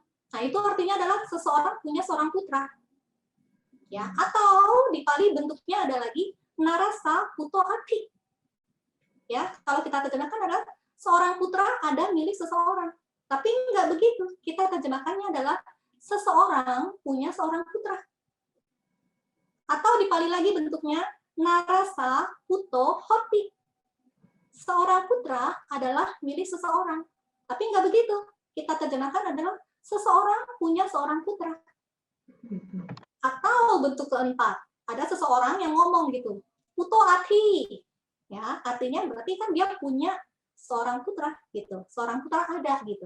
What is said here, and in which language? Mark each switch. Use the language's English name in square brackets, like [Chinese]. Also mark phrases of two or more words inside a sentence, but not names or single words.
[Indonesian] Nah, itu artinya adalah seseorang punya seorang putra. Ya, atau di Pali bentuknya ada lagi [Pali] narasa puto ati. [Indonesian] Ya, kalau kita terjemahkan adalah seorang putra ada milik seseorang. Tapi enggak begitu. Kita terjemahkannya adalah seseorang punya seorang putra. Atau di Pali lagi bentuknya [Pali] narasa puto hoti. [Indonesian] Seorang putra adalah milik seseorang. Tapi enggak begitu. Kita terjemahkan adalah seseorang punya seorang putra. Atau bentuk keempat, ada seseorang yang ngomong gitu, [Pali] puto ati, [Indonesian] ya artinya berarti kan dia punya seorang putra gitu, seorang putra ada gitu.